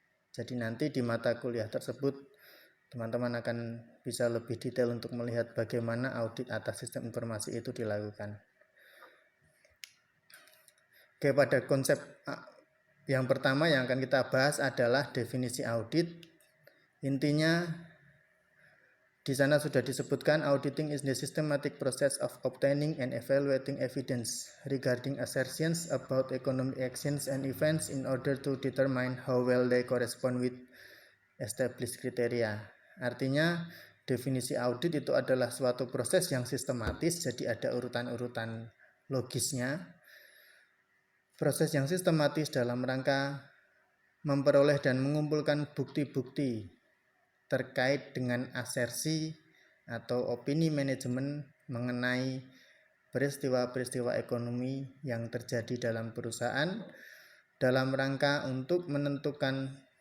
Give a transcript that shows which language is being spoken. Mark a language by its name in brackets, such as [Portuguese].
[Indonesian] Jadi nanti di mata kuliah tersebut teman-teman akan bisa lebih detail untuk melihat bagaimana audit atas sistem informasi itu dilakukan. Oke, pada konsep yang pertama yang akan kita bahas adalah definisi audit. Intinya di sana sudah disebutkan [English] auditing is the systematic process of obtaining and evaluating evidence regarding assertions about economic actions and events in order to determine how well they correspond with established criteria. [Indonesian] Artinya definisi audit itu adalah suatu proses yang sistematis, jadi ada urutan-urutan logisnya. Proses yang sistematis dalam rangka memperoleh dan mengumpulkan bukti-bukti terkait dengan asersi atau opini manajemen mengenai peristiwa-peristiwa ekonomi yang terjadi dalam perusahaan dalam rangka untuk menentukan